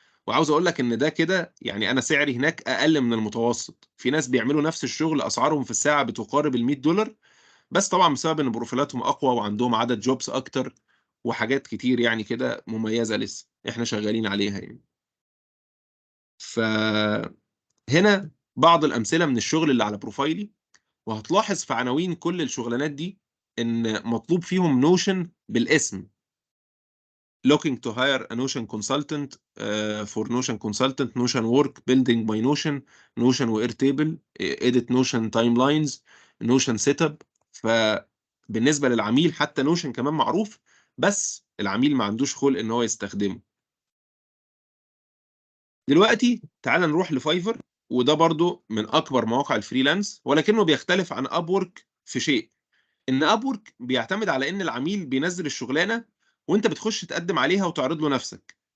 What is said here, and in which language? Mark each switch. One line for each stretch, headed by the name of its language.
Arabic: وعاوز أقول لك إن ده كده يعني أنا سعري هناك أقل من المتوسط، في ناس بيعملوا نفس الشغل أسعارهم في الساعة بتقارب ال$100، بس طبعًا بسبب إن بروفيلاتهم أقوى وعندهم عدد jobs أكتر وحاجات كتير يعني كده مميزة لسه، إحنا شغالين عليها يعني. فهنا بعض الأمثلة من الشغل اللي على بروفايلي، وهتلاحظ في عناوين كل الشغلانات دي إن مطلوب فيهم notion بالاسم.
English: looking to hire a Notion consultant for Notion consultant, Notion work, building by Notion, Notion وairtable, edit Notion timelines, Notion setup.
Arabic: فبالنسبة للعميل حتى Notion كمان معروف، بس العميل ما عندوش خلق إن هو يستخدمه. دلوقتي تعالَ نروح لFiverr وده برضو من اكبر مواقع الفريلانس، ولكنه بيختلف عن ابورك في شيء، ان ابورك بيعتمد على ان العميل بينزل الشغلانه وانت بتخش تقدم عليها وتعرض له نفسك.